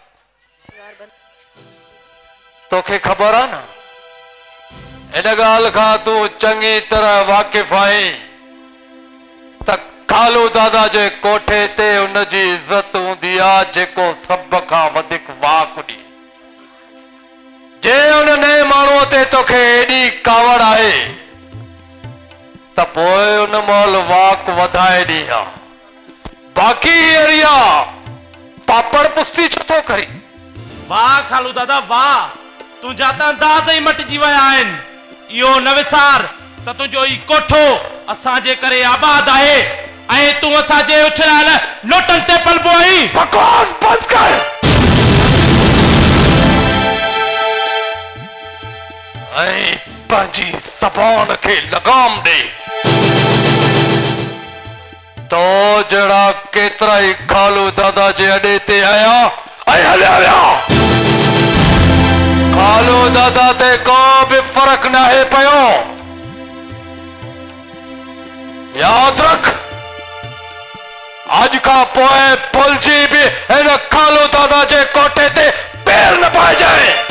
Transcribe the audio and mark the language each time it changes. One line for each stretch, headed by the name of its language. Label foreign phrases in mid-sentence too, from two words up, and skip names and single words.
Sindhi: तोखे ख़बर आहे न, इन ॻाल्हि खां तूं चङी तरह वाक़िफ़ आहीं त खालू दादा जे कोठे ते उनजी इज़त हूंदी आहे जेको सभ खां वधीक वाक ॾे। जे उन नए माण्हूअ ते तोखे एॾी कावड़ आहे त पोइ उन महिल वाक वधाए ॾी हा। बाक़ी एरिया पापड़ पुस्ती छो थो करी? वाह खालू दादा वाह, तुंहिंजा त अंदाज़ ई मटिजी विया आहिनि। इहो न विसार त तुंहिंजो ई कोठो असांजे करे आबाद आहे ऐं तूं असांजे उछलायल नोटनि ते पलबो आहीं। बकवास बंद कर। ऐं पंहिंजी ज़बान खे लगाम ॾे। तो जहिड़ा केतिरा ई खालू दादा जे अॾे ते आया ऐं हलिया विया। खालू दादा ते को बि फ़र्क़ु न आहे पियो। यादि रख, अॼु खां पोइ भुलिजी बि हिन खालू दादा जे कोठे ते पेर न पाइजाए।